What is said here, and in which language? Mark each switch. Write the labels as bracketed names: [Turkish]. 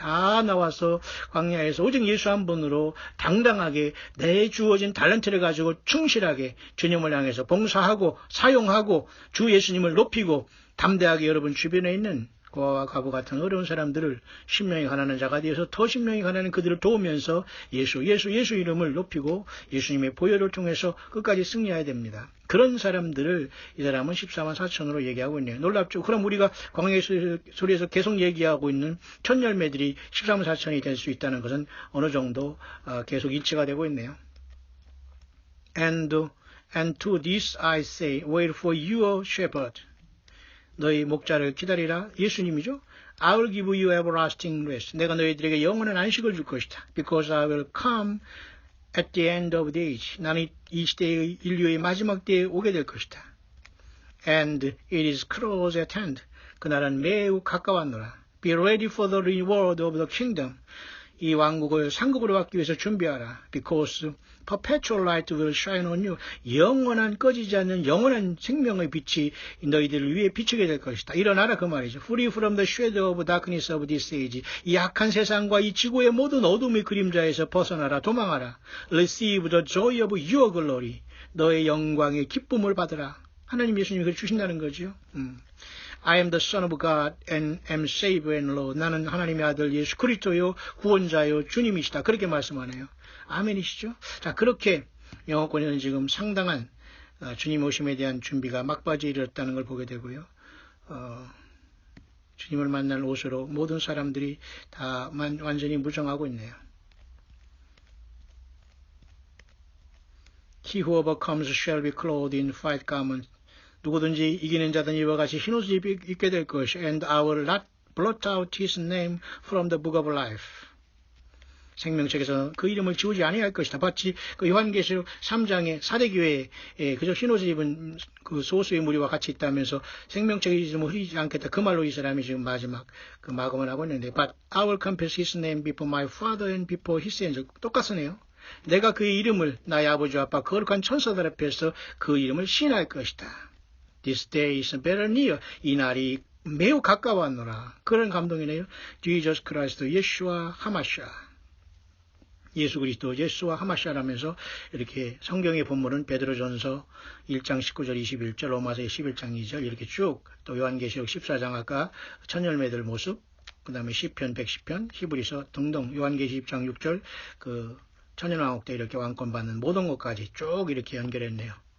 [Korean] 다 나와서 광야에서 오직 예수 한 분으로 당당하게 내 주어진 달란트를 가지고 충실하게 주님을 향해서 봉사하고 사용하고 주 예수님을 높이고 담대하게 여러분 주변에 있는 고아와 과부 같은 어려운 사람들을 신명이 가난한 자가 되어서 더 신명이 가난한 그들을 도우면서 예수 이름을 높이고 예수님의 보혈을 통해서 끝까지 승리해야 됩니다. 그런 사람들을 이 사람은 14만 4천으로 얘기하고 있네요. 놀랍죠? 그럼 우리가 광야의 소리에서 계속 얘기하고 있는 첫 열매들이 14만 4천이 될 수 있다는 것은 어느 정도 계속 일치가 되고 있네요. [English] And to this I say, wait for your shepherd. [Korean] 너희 목자를 기다리라. 예수님이죠. [English] I will give you everlasting rest. [Korean] 내가 너희들에게 영원한 안식을 줄 것이다. [English] Because I will come at the end of the age. [Korean] 나는 이 시대의 인류의 마지막 때에 오게 될 것이다. [English] And it is close at hand. [Korean] 그날은 매우 가까웠노라. [English] Be ready for the reward of the kingdom. [Korean] 이 왕국을 상급으로 받기 위해서 준비하라. [English] Because perpetual light will shine on you. [Korean] 영원한 꺼지지 않는 영원한 생명의 빛이 너희들을 위해 비추게 될 것이다. 일어나라 그 말이죠. [English] Free from the shadow of darkness of this age. [Korean] 이 악한 세상과 이 지구의 모든 어둠의 그림자에서 벗어나라. 도망하라. [English] Receive the joy of your glory. [Korean] 너의 영광의 기쁨을 받으라. 하나님 예수님이 그걸 주신다는 거죠. [English] I am the Son of God and am Savior and Lord. [Korean] 나는 하나님의 아들 예수 그리스도요 구원자요 주님이시다. 그렇게 말씀하네요. 아멘이시죠? 자, 그렇게 영어권에는 지금 상당한 주님 오심에 대한 준비가 막바지에 이르렀다는 걸 보게 되고요. 주님을 만날 옷으로 모든 사람들이 다 완전히 무정하고 있네요. [English] He who overcomes shall be clothed in white garments. [Korean] 누구든지 이기는 자든 이와 같이 흰 옷을 입게 될 것이 [English] and I will not blot out his name from the book of life. [Korean] 생명책에서 그 이름을 지우지 아니할 것이다. 마치 그 요한계시록 3장의 사대교회에 그저 흰 옷을 입은 그 소수의 무리와 같이 있다면서 생명책의 이름을 흐리지 않겠다. 그 말로 이 사람이 지금 마지막 그 마감을 하고 있는데 [English] But I will confess his name before my father and before his angels. [Korean] 똑같으네요. 내가 그의 이름을 나의 아버지와 아빠 거룩한 천사들 앞에서 그 이름을 시인할 것이다. [English] This day is better near. [Korean] 이 날이 매우 가까웠노라. 그런 감동이네요. Jesus Christ, 예수와 하마샤. 예수 그리스도, 예수와 하마샤라면서 이렇게 성경의 본문은 베드로전서 1장 19절 21절, 로마서 11장 2절 이렇게 쭉 또 요한계시록 14장 아까 천열매들 모습, 그 다음에 시편 110편, 히브리서 등등 요한계시 10장 6절 그 천연왕국 때 이렇게 왕권 받는 모든 것까지 쭉 이렇게 연결했네요.